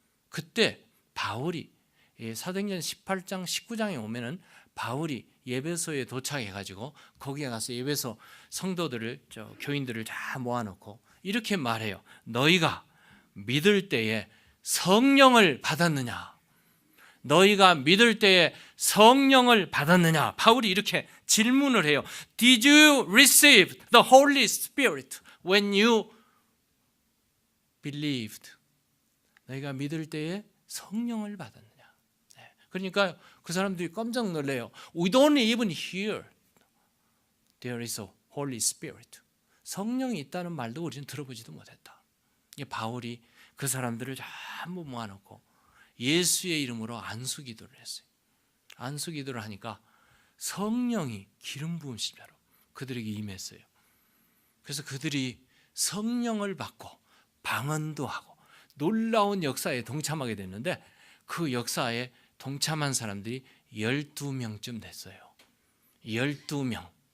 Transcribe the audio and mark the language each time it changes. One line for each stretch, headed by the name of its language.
Korean: 그때 바울이 사도행전 18장 19장에 오면은 바울이 예배소에 도착해가지고 거기에 가서 예배소 성도들을, 교인들을 다 모아놓고 이렇게 말해요. 너희가 믿을 때에 성령을 받았느냐? 너희가 믿을 때에 성령을 받았느냐? 바울이 이렇게 질문을 해요.
English: Did you receive the Holy Spirit when you believed?
Korean: 너희가 믿을 때에 성령을 받았느냐? 그러니까 그 사람들이 깜짝 놀래요.
English: We don't even hear there is a Holy Spirit.
Korean: 성령이 있다는 말도 우리는 들어보지도 못했다. 바울이 그 사람들을 전부 모아놓고 예수의 이름으로 안수기도를 했어요. 안수기도를 하니까 성령이 기름 부은 십자로 그들에게 임했어요. 그래서 그들이 성령을 받고 방언도 하고 놀라운 역사에 동참하게 됐는데 그 역사에 동참한 사람들이 12명쯤 됐어요. 12명.